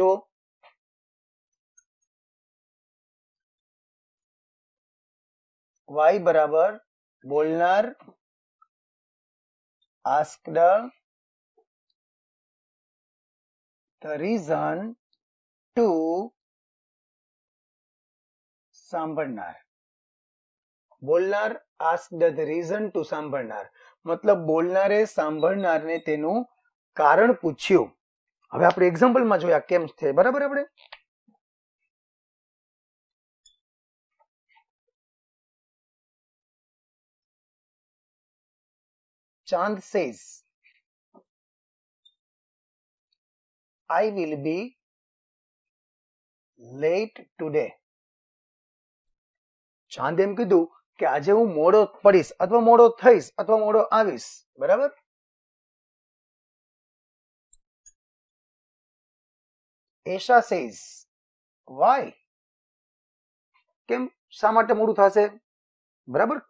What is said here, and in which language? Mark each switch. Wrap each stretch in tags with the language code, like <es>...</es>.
<gu>જો વાય બરાબર બોલનાર</gu> <en>asked the reason to</en> <gu>સાંભળનાર. બોલનાર</gu> <en>asked the reason to</en> <gu>સાંભળનાર મતલબ બોલનારે સાંભળનારને તેનું કારણ પૂછ્યું. હવે આપણે એક્ઝામ્પલમાં જોયા કેમ છે, બરાબર. આપણે</gu> <en>Chand says, I will be late today.</en> <gu>ચાંદ એમ કીધું કે આજે હું મોડો પડીશ અથવા મોડો થઈશ અથવા મોડો આવીશ, બરાબર. Esha</gu> <en>says, why?</en> <gu>કેમ, શા માટે મોડું થશે, બરાબર.</gu>